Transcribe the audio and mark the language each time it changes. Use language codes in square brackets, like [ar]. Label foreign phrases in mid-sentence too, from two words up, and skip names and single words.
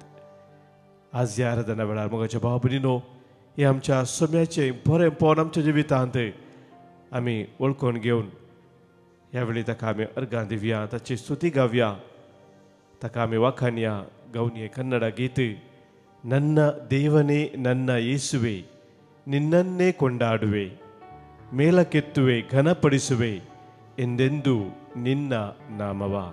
[kok] आज ह्या आराधना वेळार मोगाच्या भाव भयणीनो, हे आमच्या सोम्याचें बरेंपण आमच्या जिवितांत आमी वळखून घेवन ह्या वेळी ताका आमी अर्गां दिवया, ताची स्तुती गावया, ताका आमी वाखाणया. गावन हे कन्नड गीत [kn] ನನ್ನ ದೇವನೇ ನನ್ನ ಯೇಸುವೆ ನಿನ್ನನ್ನೇ ಕೊಂಡಾಡುವೆ ಮೇಲಕ್ಕೆತ್ತುವೆ ಘನಪಡಿಸುವೆ ಎಂದೆಂದು ನಿನ್ನ ನಾಮವ.